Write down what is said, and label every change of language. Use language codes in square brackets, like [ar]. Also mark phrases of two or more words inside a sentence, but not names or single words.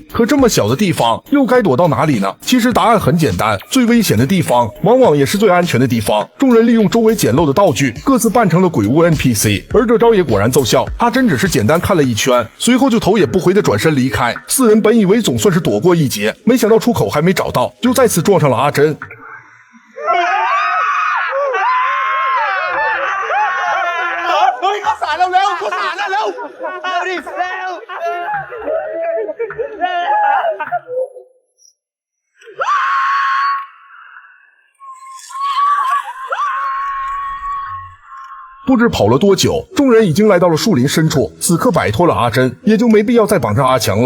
[zh] 可这么小的地方，又该躲到哪里呢？其实答案很简单，最危险的地方往往也是最安全的地方。众人利用周围简陋的道具，各自扮成了鬼屋 NPC， 而这招也果然奏效。阿珍只是简单看了一圈，随后就头也不回的转身离开。四人本以为总算是躲过一劫，没想到出口还没找到，就再次撞上了阿珍。 [th] ข้าวสารเร็วๆข้าวสารเร็วๆเอาดิเร็ว [zh] 不知跑了多久，众人已经来到了树林深处，此刻摆脱了阿珍，也就没必要再绑上阿强了。